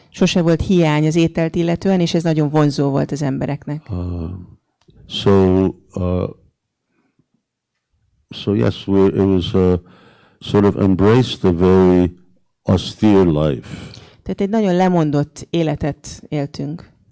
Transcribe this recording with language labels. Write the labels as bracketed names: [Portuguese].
[Hungarian] Sose volt hiány az ételt illetően, és ez nagyon vonzó volt az embereknek. [English] So yes, it was sort of embraced a very austere life. [Hungarian] Tehát egy nagyon lemondott életet éltünk.